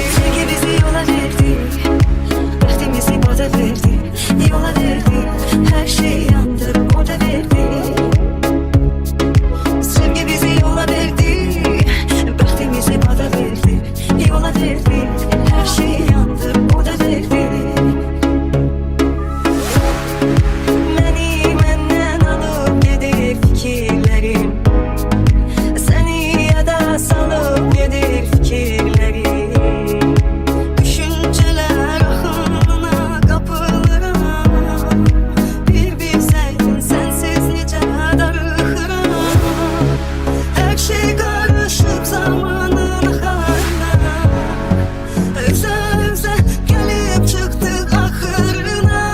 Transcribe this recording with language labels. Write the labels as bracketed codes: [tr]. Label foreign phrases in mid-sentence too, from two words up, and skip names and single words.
[tr] Sevgi bizi yola verdi, vaktimizi o da verdi. Yola verdi, her şeyi yandırıp o da verdi. Sevgi bizi yola verdi, vaktimizi o da verdi. Yola verdi, her şeyi yandırıp o da verdi. [az] Məni məndən alıb gedir fikirlərim, səni yada salıb gedir fikirlərim. [tr] Düşünceler akınına kapılırım. Bir bilseydin sensiz nice darıkırım. Her şey karışıp zamanın haline, öze gelip çıktık ahırına.